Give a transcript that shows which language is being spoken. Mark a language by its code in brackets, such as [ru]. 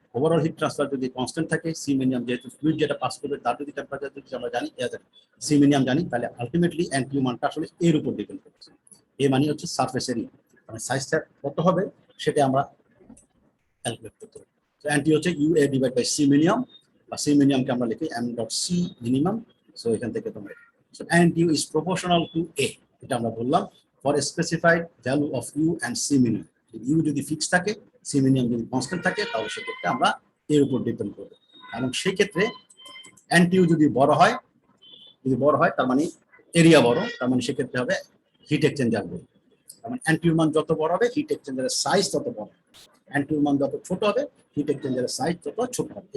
[bn] Overall heat transfer যদি constant থাকে, C minimum যেহেতু ফ্লুইড যেটা পাস করবে তার যদি টেম্পারেচার যদি আমরা জানি, সি মিনিমাম জানি, তাহলে আলটিমেটলি NTU মানটা আসলে এর উপর ডিপেন্ড করছে। এই মানে হচ্ছে সারফেস এরিয়া, মানে সাইজটা কত হবে সেটা আমরা ক্যালকুলেট করতে পারি। তো NTU হচ্ছে UA divide by C minimum, বা সি মিনিমামকে আমরা লিখি M.C মিনিমাম। সো এখান থেকে তোমরা [en] so NTU is proportional to A, [bn] এটা আমরা বললাম, [en] for a specified value of U and C minimum। [bn] U যদি ফিক্স থাকে, C minimum যদি কনস্ট্যান্ট থাকে, তাহলে সেক্ষেত্রে আমরা এর উপর ডিপেন্ড করব। এবং সেই ক্ষেত্রে NTU যদি বড় হয় তার মানে এরিয়া বড়, তার মানে সেক্ষেত্রে হবে হিট এক্সচেঞ্জার বড়। তার মানে NTU মান যত বড় হবে হিট এক্সচেঞ্জারের সাইজ তত বড়, NTU মান যত ছোট হবে হিট এক্সচেঞ্জারের সাইজ তত ছোট হবে।